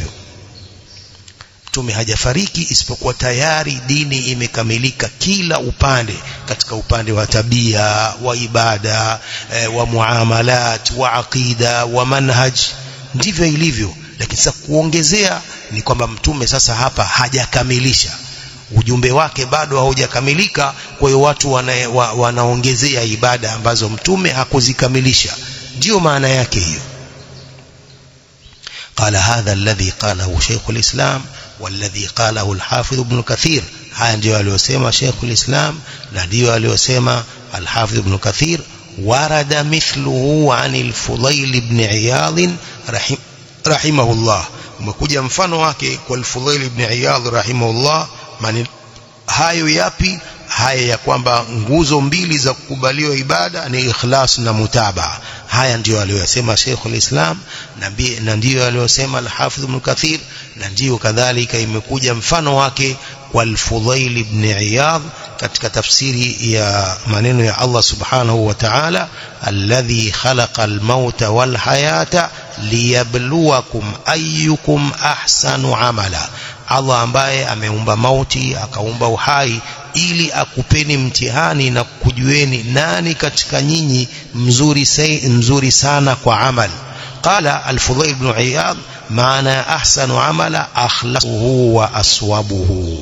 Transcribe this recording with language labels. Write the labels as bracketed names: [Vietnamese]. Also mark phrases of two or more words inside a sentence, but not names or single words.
[Swahili] Mtume hajafariki isipokuwa tayari dini imekamilika kila upande, katika upande wa tabia, wa ibada, wa muamalat, wa aqida, wa manhaj, ndivyo ilivyo. Lakini sasa kuongezea ni kwamba mtume sasa hapa hajakamilisha ujumbe wake, bado haujakamilika. Kwa hiyo watu wanaongezea ibada ambazo mtume hakuzikamilisha, ndio maana yake hiyo. [Arabic] قال هذا الذي قاله شيخ الإسلام والذي قاله الحافظ ابن كثير, [Swahili] haya ndio aliyosema Sheikh al-Islam na ndio aliyosema al-Hafidh ibn Kathir. [Arabic] وورد مثله عن الفضيل بن عياض رحمه الله, [Swahili] umekuja mfano wake kwa al-Fudayl ibn Iyad rahimahullah. Hayo yapi? Haya ya kwamba nguzo mbili za kukubaliwa ibada ni ikhlas na mutabaa. Haya ndio aliyosema Sheikh al-Islam na ndio aliyosema al-Hafidh ibn Kathir, na ndio kadhalika imekuja mfano wake kwa al-Fudayl ibn Iyad katika tafsiri ya maneno ya Allah [Arabic] سبحانه وتعالى, الذي خلق الموت والحياة ليبلوكم أيكم أحسن عملا. [Swahili] Allah ambaye ameumba mauti akaumba uhai ili akupeni mtihani na kujueni nani katika nyinyi mzuri sana kwa amali. [Arabic] قال الفضيل بن عياض معنى أحسن عملا أخلصه وأصوبه.